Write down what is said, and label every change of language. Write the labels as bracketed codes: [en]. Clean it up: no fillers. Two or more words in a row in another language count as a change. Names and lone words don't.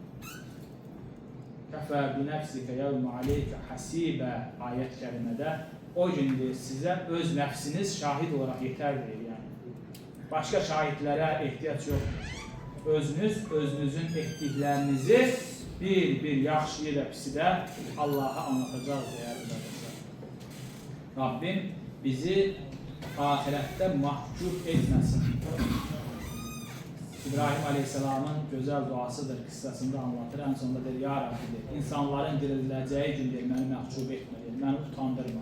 [ar] كفى بنفسك اليوم عليك حسيبا [az] ayət kərimədə o gün deyir, sizə öz nəfsiniz şahid olaraq yetər deyir. Yəni. Başqa şahidlərə ehtiyac yoxdur. özünüzün etdiklərinizi bir yaxşı ilə pisi də Allah'a anlatacaq [tr] değerli kardeşler. Rabbim bizi ahirette mahcup etmesin. İbrahim Aleyhisselam'ın güzel duasıdır, kıssasında anlatır. En sonunda der, [ar] يا ربي, [az] insanların diriləcəyi gündür, [tr] beni mahcup etmeli, beni utandırma.